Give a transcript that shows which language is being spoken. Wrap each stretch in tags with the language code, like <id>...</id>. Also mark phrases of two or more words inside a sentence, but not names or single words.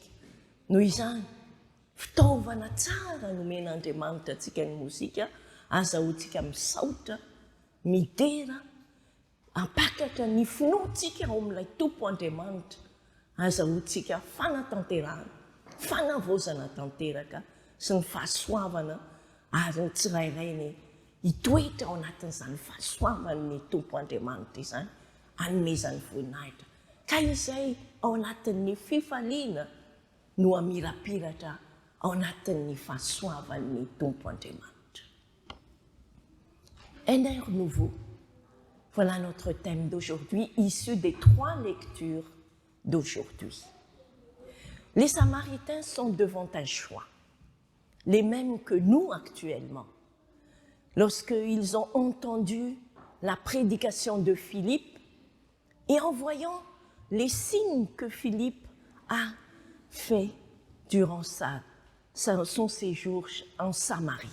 <mg>Noho izany, fitaovana tsara nomen'Andriamanitra antsika ny mozika, azahoantsika misaotra, midera, hampakatra ny finoantsika ao amin'ilay tompo Andriamanitra, azahoantsika fanatanterahana, fanavozana tanteraka sy ny fahasoavana ary ny tsirairainy hitoetra ao anatin'izany fahasoavan'ny tompo Andriamanitra izany, hanomezany voninahitra. Ka izay ao anatin'ny fifaliana no amirapiratra ao anatin'ny fahasoavan'ny tompo Andriamanitra.</mg> <fr>Un air nouveau. Voilà notre thème d'aujourd'hui, issu des 3 lectures d'aujourd'hui. Les Samaritains sont devant un choix, les mêmes que nous actuellement. Lorsqu'ils ont entendu la prédication de Philippe et en voyant les signes que Philippe a fait durant son séjour en Samarie.</fr>